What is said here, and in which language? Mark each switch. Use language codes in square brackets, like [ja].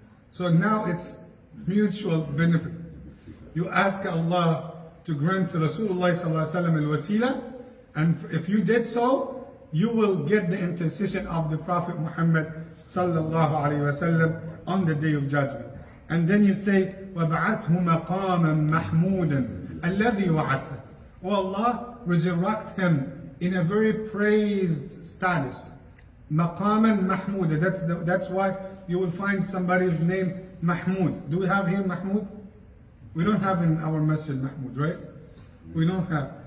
[en] So now it's mutual benefit. You ask Allah to grant to Rasulullah sallallahu alaihi wasallam al-wasila, and if you did so, you will get the intercession of the Prophet Muhammad sallallahu alaihi wasallam on the Day of Judgment. And then you say, [ar] وَبَعَثْهُ مَقَامًا مَحْمُودًا الَّذِي وَعَدْتَ. [en] Oh Allah, resurrect him in a very praised status. Maqaman Mahmud. That's why you will find somebody's name Mahmud. Do we have here Mahmud? We don't have in our masjid Mahmud, right? We don't have.